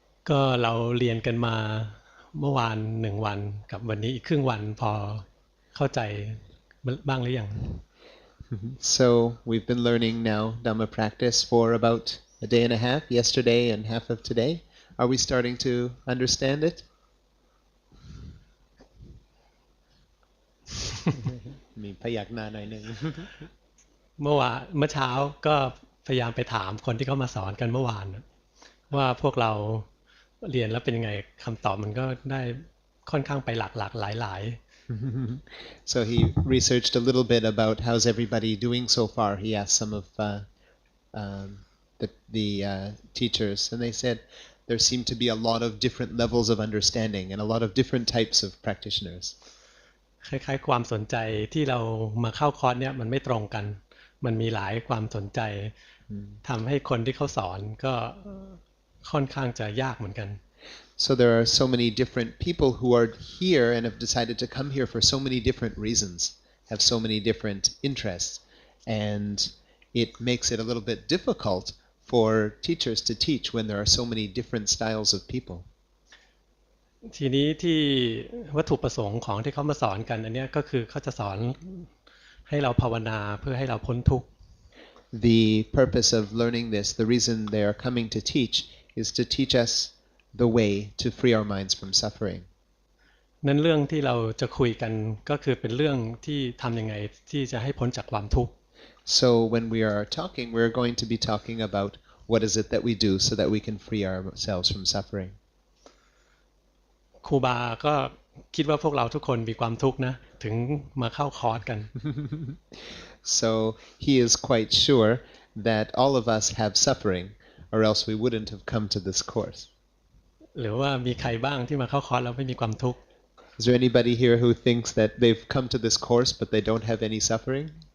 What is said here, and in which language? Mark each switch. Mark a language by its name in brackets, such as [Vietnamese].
[Thai] ก็เราเรียนกันมาเมื่อวาน1 วันกับวันนี้อีกครึ่งวันพอเข้าใจบ้างหรือยัง [English] So we've been learning now Dhamma practice for about a day and a half, yesterday and half of today. Are we starting to understand it? [Thai] มีพยักหน้าหน่อยนึง เมื่อเช้าก็พยายามไปถามคนที่เขามาสอนกันเมื่อวานว่าพวกเราเรียนแล้วเป็นยังไงคำตอบมันก็ได้ค่อนข้างไปหลากหลาย [English] So he researched a little bit about how's everybody doing so far. He asked some of the teachers, and they said there seem to be a lot of different levels of understanding and a lot of different types of practitioners. [Thai] คล้ายๆความสนใจที่เรามาเข้าคอร์สเนี่ยมันไม่ตรงกันมันมีหลายความสนใจทำให้คนที่เขาสอนก็ค่อนข้างจะยากเหมือนกัน [English] So there are so many different people who are here and have decided to come here for so many different reasons, have so many different interests, and it makes it a little bit difficult for teachers to teach when there are so many different styles of people. [Thai] ทีนี้ที่วัตถุประสงค์ของที่เขามาสอนกันอันนี้ก็คือเขาจะสอนให้เราภาวนาเพื่อให้เราพ้นทุกข์ [English] The purpose of learning this, the reason they are coming to teach, is to teach us the way to free our minds from suffering. [Thai] นั้นเรื่องที่เราจะคุยกันก็คือเป็นเรื่องที่ทำยังไงที่จะให้พ้นจากความทุกข์ [English] So when we are talking, we're going to be talking about what is it that we do so that we can free ourselves from suffering. [Thai] ครูบาก็คิดว่าพวกเราทุกคนมีความทุกข์นะถึงมาเข้าคอร์สกัน [English] So he is quite sure that all of us have suffering, or else we wouldn't have come to this course. [Thai] หรือว่ามีใครบ้างที่มาเข้าคอร์สแล้วไม่มีความทุกข์ [English] Is there anybody here who thinks that they've come to this course but they don't have any suffering?